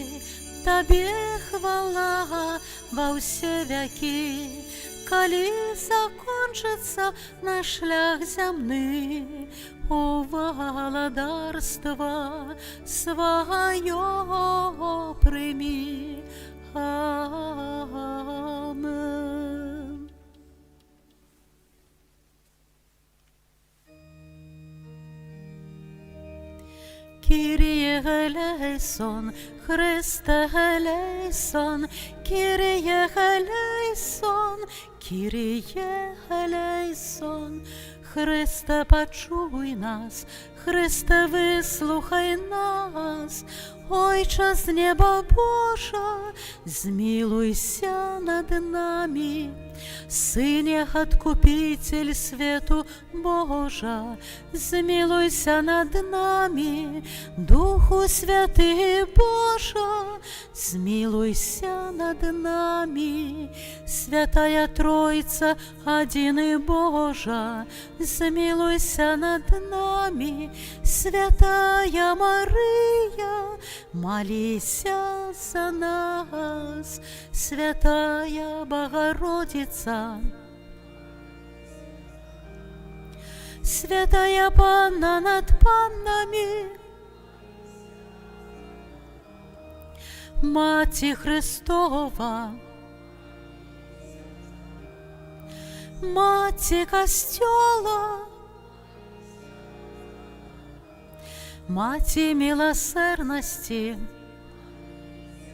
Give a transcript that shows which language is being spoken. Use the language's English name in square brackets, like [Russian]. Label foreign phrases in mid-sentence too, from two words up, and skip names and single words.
[Belarusian] Табе хвала ва ўсе вякі, калі закончыцца наш шлях зямны, у валадарства сваё прымі. Амен. [Latin] Kyrie eleison, Christe eleison, Kyrie eleison, Kyrie eleison. [Ukrainian] Христе, почуй нас, Христе, вислухай нас, Ойче з неба Божа, змилуйся над нами. Сыне Откупитель свету Божа, змилуйся над нами. Духу Святый Божа, змилуйся над нами. Святая Троица, один Божа, змилуйся над нами. Святая Мария, молися за нас. Святая Богородица, Святая Панна над паннами, Маті Христова, Маті Костьола, Маті милосердности,